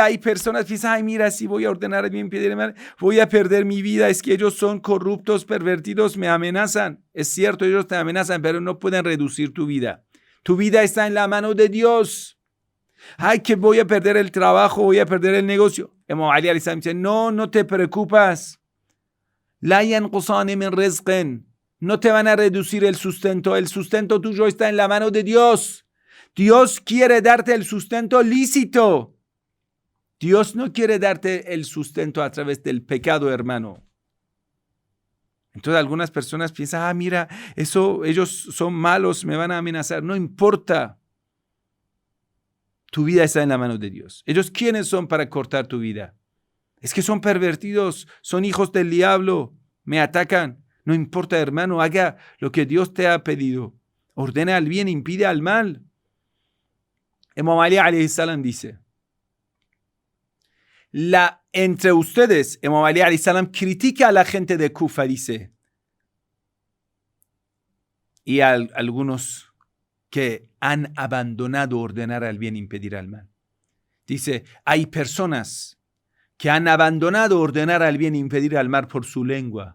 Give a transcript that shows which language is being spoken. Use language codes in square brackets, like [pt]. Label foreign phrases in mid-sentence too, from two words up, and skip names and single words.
[es] Hay personas que piensan, ay, mira, si voy a ordenar el bien, impedir el mal, voy a perder mi vida. Es que ellos son corruptos, pervertidos, me amenazan. Es cierto, ellos te amenazan, pero no pueden reducir tu vida. Tu vida está en la mano de Dios. Ay, que voy a perder el trabajo, voy a perder el negocio. Imam Ali [ar] عليه السلام [es] dice, no te preocupes. [ar] لا ينقصني من رزق. [es] No te van a reducir el sustento tuyo está en la mano de Dios. Dios quiere darte el sustento lícito. Dios no quiere darte el sustento a través del pecado, hermano. Entonces algunas personas piensan, mira, ellos son malos, me van a amenazar. No importa. Tu vida está en la mano de Dios. ¿Ellos quiénes son para cortar tu vida? Es que son pervertidos, son hijos del diablo, me atacan. No importa, hermano, haga lo que Dios te ha pedido. Ordena al bien, impide al mal. Imam Ali [ar] عليه السلام [es] dice, entre ustedes, Imam Ali [ar] عليه السلام [es] critica a la gente de Kufa, dice, y a algunos que han abandonado ordenar al bien, impedir al mal. Dice, hay personas que han abandonado ordenar al bien, impedir al mal por su lengua.